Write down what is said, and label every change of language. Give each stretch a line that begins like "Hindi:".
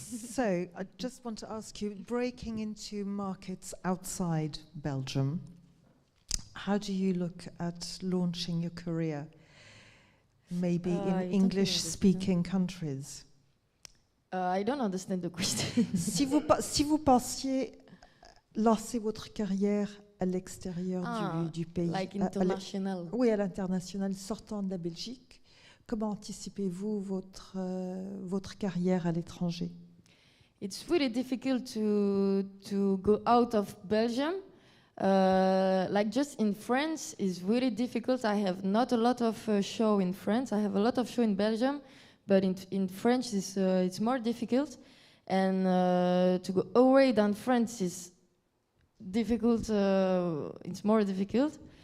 English: So I just want to ask you, breaking into markets outside Belgium, how do you look at launching your career, maybe in English-speaking countries? I don't understand the question.
French: Si vous pensiez lancer votre carrière à l'extérieur du pays,
English: like international.
French: Oui, à l'international, sortant de la Belgique, comment anticipez-vous votre carrière à l'étranger?
English: It's really difficult to go out of Belgium. Like just in France is really difficult. I have not a lot of show in France. I have a lot of show in Belgium, but in French it's more difficult. And to go away than France is difficult. It's more difficult.